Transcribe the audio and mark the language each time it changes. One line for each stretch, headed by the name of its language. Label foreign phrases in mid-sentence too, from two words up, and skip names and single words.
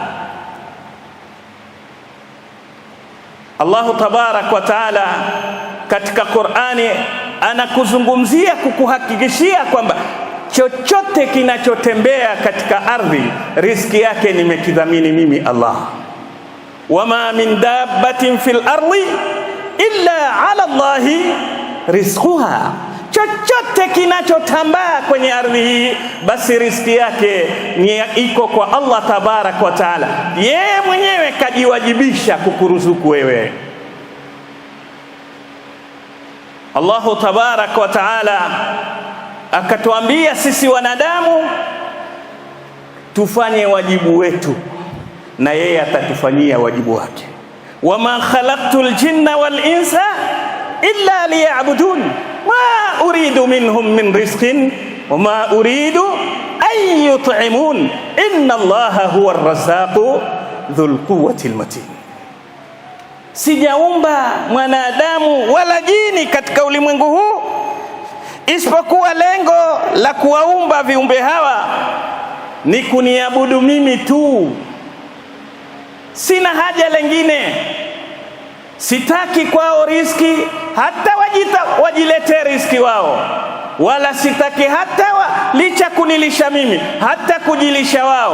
Swahili: Allah
Arabic: تبارك وتعالى
Swahili: katika Qur'ani anakuzungumzia, kukuhakikishia kwamba chochote kinachotembea katika ardhi riziki yake nimekidhamini mimi Allah.
Arabic: وما من دابة في الأرض إلا على الله رزقها,
Swahili: chochote kinachotambaa kwenye ardhi hii basi riziki yake ni iko kwa Allah
Arabic: تبارك وتعالى.
Swahili: Yeye mwenyewe kajiwajibisha kukuruzuku wewe.
Arabic: الله تبارك وتعالى
Swahili: akatuambia sisi wanadamu tufanye wajibu wetu, na yeye atatufanyia wajibu wake.
Arabic: وما خلقت الجن والإنس إلا ليعبدون ما أريد منهم من رزق وما أريد أن يطعمون إن الله هو الرزاق ذو القوة المتين.
Swahili: Sijaumba mwanadamu wala jini katika ulimwengu huu isipokuwa lengo la kuwaumba viumbe hawa ni kuniabudu mimi tu. Sina haja lengine, sitaki kwao riziki, hata wajilete riziki wao, wala sitaki hata licha kunilisha mimi, hata kujilisha wao.